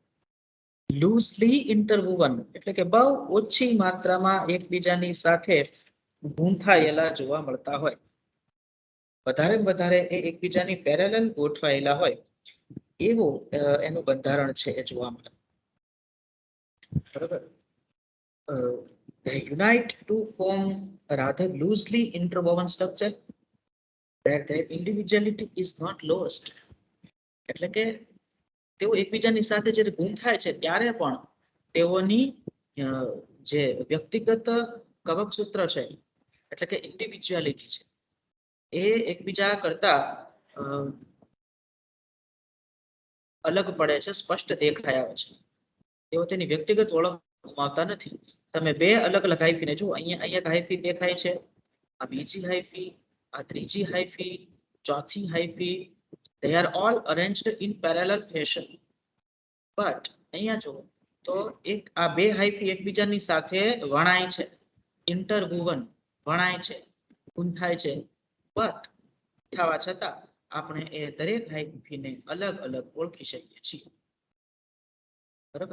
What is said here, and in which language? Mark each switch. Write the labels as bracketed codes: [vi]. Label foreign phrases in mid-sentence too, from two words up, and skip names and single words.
[en] loosely interwoven [gu] એટલે કે બહુ ઓછી માત્રામાં એકબીજાની સાથે ગૂંથાયેલા જોવા મળતા હોય. વધારે વધારે એ એકબીજાની પેરેલલ ગોઠવાયેલા હોય એવું એનું બંધારણ છે એ જોવા મળે. બરાબર. [en] They unite to form a rather loosely interwoven structure where their individuality is not lost. [gu] એટલે કે તેઓ એકબીજાની સાથે જ્યારે ગૂંથાય છે ત્યારે પણ તેઓની જે વ્યક્તિગત કવક સૂત્ર છે એટલે કે ઇન્ડિવિજ્યુઆલિટી છે એ એકબીજા કરતા અલગ પડે છે, સ્પષ્ટ દેખાય આવે છે. તેઓ તેની વ્યક્તિગત ઓળખ ગુમાવતા નથી. તમે બે અલગ અલગ હાઇફીને જુઓ, અહીંયા હાઇફી દેખાય છે, આ બીજી હાઇફી, આ ત્રીજી હાઇફી, ચોથી હાઇફી. [en] They are all arranged in parallel fashion. [gu] But અહીંયા જુઓ તો આ બે હાઇફી એકબીજાની સાથે વણાય છે, ઇન્ટરવુવન વણાય છે, ગૂંથાય છે. બટ થવા છતાં આપણે એ દરેક હાઇફીને અલગ અલગ ઓળખી શકીએ છીએ. બરાબર.